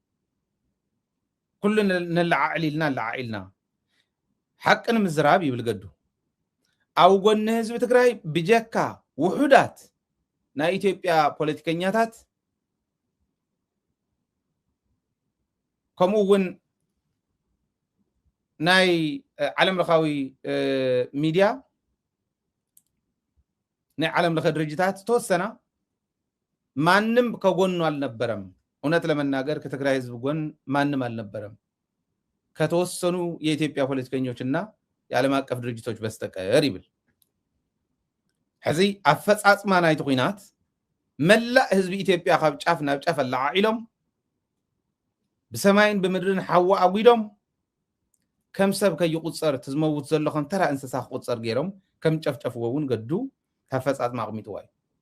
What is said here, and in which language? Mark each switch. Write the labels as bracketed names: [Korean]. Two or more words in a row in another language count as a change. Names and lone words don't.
[Tigrinya] ኩሉ ነለዓዕሊልና ሓቂ ንምዝራብ ይብል ገዱ ኣብ ጎኒ ህዝቢ ትግራይ ብጀካ ውሑዳት ናይ ኢትዮጵያ ፖለቲከኛታት ከምኡ እውን ናይ ዓለም ለኻዊ ሚድያ ናይ ዓለም ለኸ ድርጅታት ተወሰና [Amharic] ማንም ከጎኑ አልነበረም እውነት ለመናገር ከትግራይ ህዝብ ጎን ማንም አልነበረም ከተወሰኑ የኢትዮጵያ ፖለቲከኞችና የዓለም አቀፍ ድርጅቶች በስተቀር [Tigrinya] ይብል ሕዚ ኣፈፃፅማ ናይቲ ኩናት መላእ ህዝቢ ኢትዮጵያ ካብ ጫፍ ናብ ጫፍ ኣላዓዒሎም ብሰማይን ብምድርን ሓዋ ኣጉዶም ከም ሰብ ከይቁፀር ትዝመውት ዘሎ ከም ተራ እንስሳ ክቁፀር ገይሮም ከም ጨፍጨፍዎ እውን ገዱ ኣፈፃፅማ ኣቕሚጥዋ እዩ